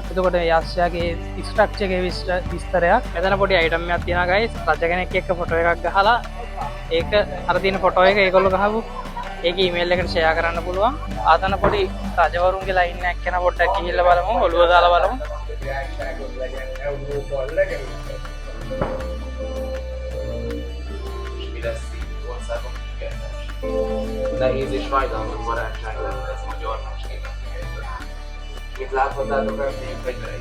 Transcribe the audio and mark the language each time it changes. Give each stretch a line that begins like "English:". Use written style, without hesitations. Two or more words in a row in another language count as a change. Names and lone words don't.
Sinhala: එතකොට යාස්යාගේ ස්ට්‍රක්චර් එකේ විස්තරයක්. මෙතන පොඩි අයිටම් එකක් තියෙනවා guys. රජ කෙනෙක් එක්ක ෆොටෝ එකක් ගහලා ඒක අර තියෙන ෆොටෝ එක ඒගොල්ලෝ ගහපු ඒක ඊමේල් එකට ෂෙයා කරන්න පුළුවන්. ආතන පොඩි රජවරුන්ගේ ලයින් එකක් යන පොඩ්ඩක් ගිහිල්ලා බලමු. ඔළුව දාලා බලමු.
Hungarian: Nehéz és fájdalmas barátság lenne ez magyar mesében. Mit láthattátok emlék fegyvereit?